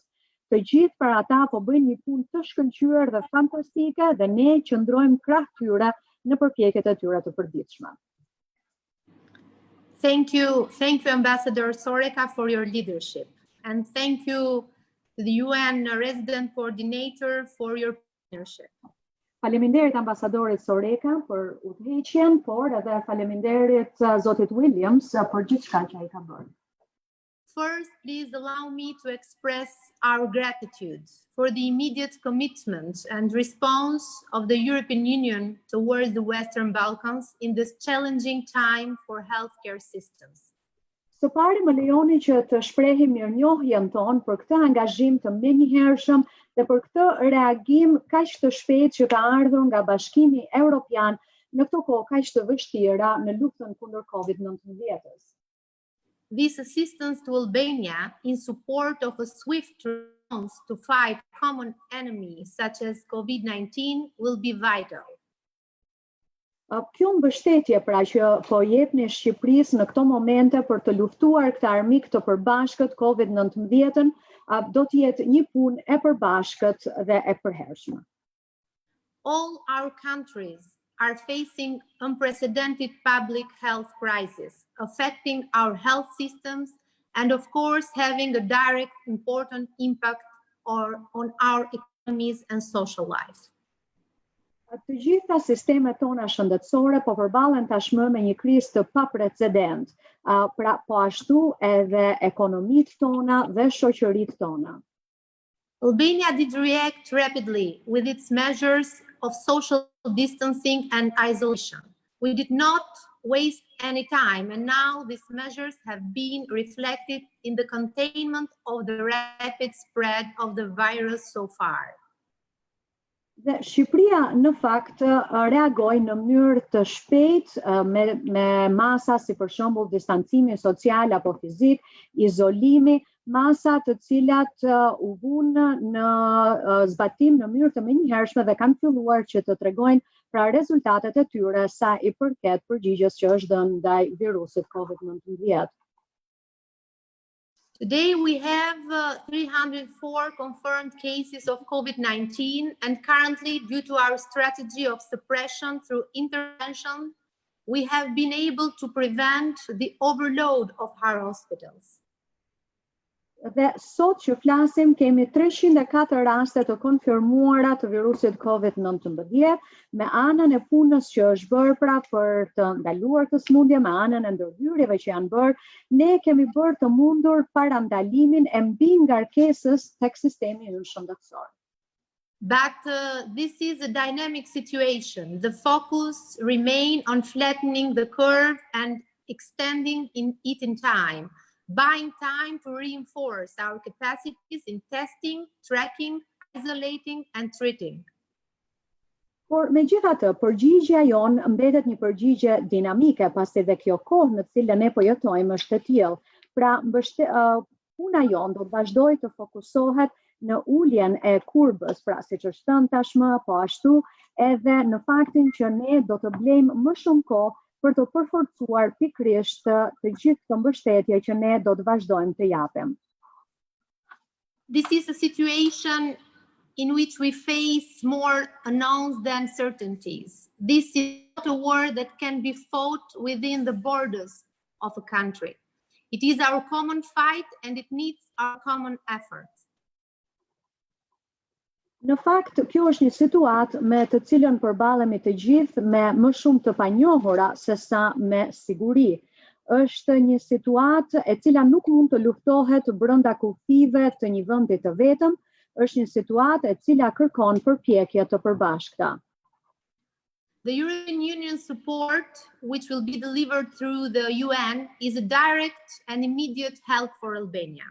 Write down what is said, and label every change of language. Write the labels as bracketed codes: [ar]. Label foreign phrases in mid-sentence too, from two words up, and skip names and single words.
[sq] Të gjithë për ata po bëjnë një punë të shkëlqyer dhe fantastike dhe ne qëndrojmë krah tyre në përpjekjet e tyre të përditshme. [en] Thank you, Ambassador Soreca, for your leadership, and thank you to the UN Resident Coordinator for your partnership. [sq] Faleminderit ambasadorit Soreca për udhëheqjen, por edhe faleminderit Zotit Williams për gjithçka që ai ka bërë. [en] First, please allow me to express our gratitude for the immediate commitment and response of the European Union towards the Western Balkans in this challenging time for healthcare systems. [sq] Së pari më lejoni që të shprehim mirënjohjen tonë për këtë angazhim të menjëhershëm dhe për këtë reagim kaq të shpejtë që ka ardhur nga Bashkimi Evropian në këto kohë kaq të vështira në luftën kundër COVID-19-s. [en] This assistance to Albania in support of a swift response to fight common enemies such as COVID-19 will be vital. [sq] Kjo mbështetje pra që po jepni Shqipërisë në këto momente për të luftuar këtë armik të përbashkët COVID-19 do të jetë një punë e përbashkët dhe e përhershme. [en] All our countries are facing unprecedented public health crisis, affecting our health systems and of course having a direct important impact on our economies and social life. [sq] Të gjitha sistemet tona shëndetësore po përballen tashmë me një krizë të paprecedent, pra po ashtu edhe ekonomitë tona dhe shoqëritë tona. [en] Albania did react rapidly with its measures of social distancing and isolation. We did not waste any time, and now these measures have been reflected in the containment of the rapid spread of the virus so far. [sq] Dhe Shqipëria në fakt reagoi në mënyrë të shpejtë me masa si për shembull distancimi social apo fizik, izolimi, masa të cilat u vunë në zbatim në mënyrë të menjëhershme dhe kanë filluar që të tregojnë pra rezultatet e tyre sa i përket përgjigjes që është dhënë ndaj virusit COVID-19. [en] Today we have 304 confirmed cases of COVID-19, and currently, due to our strategy of suppression through intervention, we have been able to prevent the overload of our hospitals. [sq] Dhe sot që flasim kemi 304 raste të konfirmuara të virusit COVID-19 me anën e punës që është bërë pra për të ndaluar këtë sëmundje, me anën e ndërhyrjeve që janë bërë, ne kemi bërë të mundur parandalimin e mbi ngarkesës tek sistemi ynë shëndetësor. [en] But this is a dynamic situation. The focus remains on flattening the curve and extending it in time, buying time to reinforce our capacities in testing, tracking, isolating, and treating. [sq] Por megjithatë, përgjigjja jonë mbetet një përgjigje dinamike, pasi dhe kjo kohë në të cilën ne po jetojmë është e tillë. Pra, puna jonë do të vazhdojë të fokusohet në uljen e kurbës, pra siç është thënë tashmë, po ashtu edhe në faktin që ne do të blejmë më shumë kohë për të përforcuar pikërisht të gjithë këtë mbështetje që ne do të vazhdojmë të japim. [en] This is a situation in which we face more unknowns than certainties. This is not a war that can be fought within the borders of a country. It is our common fight and it needs our common efforts. [sq] Në fakt, kjo është një situatë me të cilën përballemi të gjithë me më shumë të panjohura se sa me siguri. Është një situatë e cila nuk mund të luftohet brenda kufive të një vendi të vetëm, është një situatë e cila kërkon përpjekje të përbashkëta. [en] The European Union support, which will be delivered through the UN, is a direct and immediate help for Albania.